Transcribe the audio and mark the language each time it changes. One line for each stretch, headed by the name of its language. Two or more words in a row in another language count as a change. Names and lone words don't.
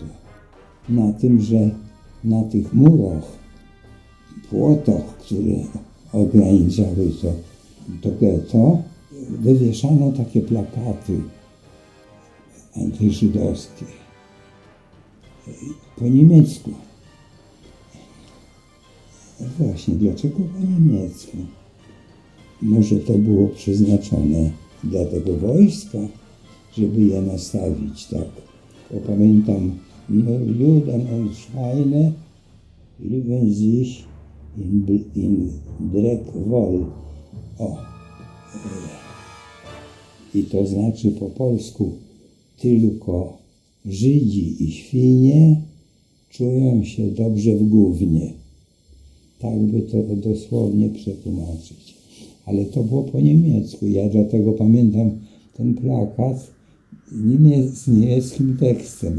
Polish: Na tym, że na tych murach, płotach, które ograniczały to getto, wywieszano takie plakaty antyżydowskie po niemiecku. Właśnie, dlaczego po niemiecku? Może to było przeznaczone dla tego wojska, żeby je nastawić, tak. Bo pamiętam,
German: Juden und Schweine lieben sich in Dreck wohl.
Polish: I to znaczy po polsku tylko Żydzi i świnie czują się dobrze w gównie. Tak by to dosłownie przetłumaczyć. Ale to było po niemiecku. Ja dlatego pamiętam ten plakat z niemieckim tekstem.